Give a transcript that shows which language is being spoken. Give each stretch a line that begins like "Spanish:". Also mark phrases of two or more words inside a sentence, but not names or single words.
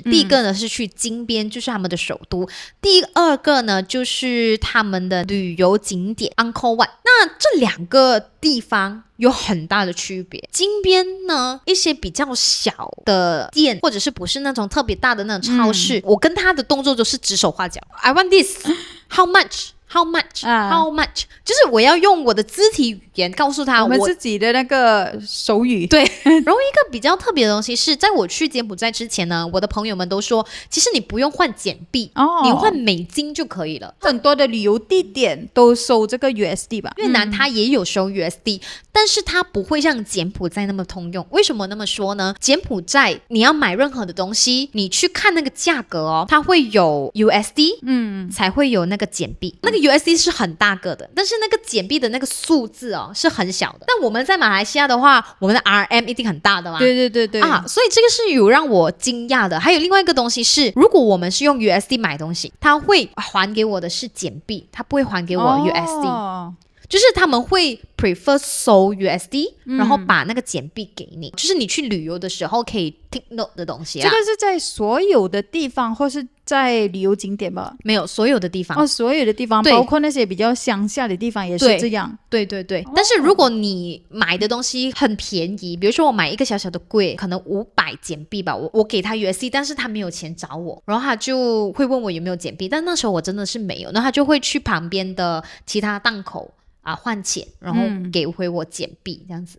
Chinese: 第一個呢是去金邊，就是他們的首都。第二個呢就是他們的旅遊景點 Angkor Wat。那這兩個地方有很大的區別。金邊呢，一些比較小的店，或者是不是那種特別大的那種超市，我跟他的動作都是指手畫腳。
English: I want this, how much? How much？ How much？
Chinese: 就是我要用我的肢體語言告訴他我們自己的那個手語。對，然後一個比較特別的東西是在我去柬埔寨之前呢，我的朋友們都說，其實你不用換柬幣，你換美金就可以了。很多的旅遊地點都收這個 USD 吧？越南它也有收 USD，但是它不會像柬埔寨那麼通用。為什麼那麼說呢？柬埔寨你要買任何的東西，你去看那個價格哦，它會有 USD，才會有那個柬幣。那個 USD 是很大個的，但是那個柬幣的那個數字哦是很小的。但我們在馬來西亞的話，我們的 RM 一定很大的嘛。對對對對啊，所以這個是有讓我驚訝的。還有另外一個東西是，如果我們是用 USD 買東西，他會還給我的是柬幣，他不會還給我 USD。就是他們會 prefer 收 USD，然後把那個柬幣給你，就是你去旅遊的時候可以
English: take note
Chinese: 的東西啊。這個是在所有的地方，或是在旅遊景點吧？沒有，所有的地方。所有的地方，包括那些比較鄉下的地方也是這樣。對對對。但是如果你買的東西很便宜，比如說我買一個小小的櫃，可能500柬幣吧，我給他 USD， 但是他沒有錢找我，然後他就會問我有沒有柬幣，但那時候我真的是沒有，那他就會去旁邊的其他檔口換錢，然後給回我柬幣，這樣子。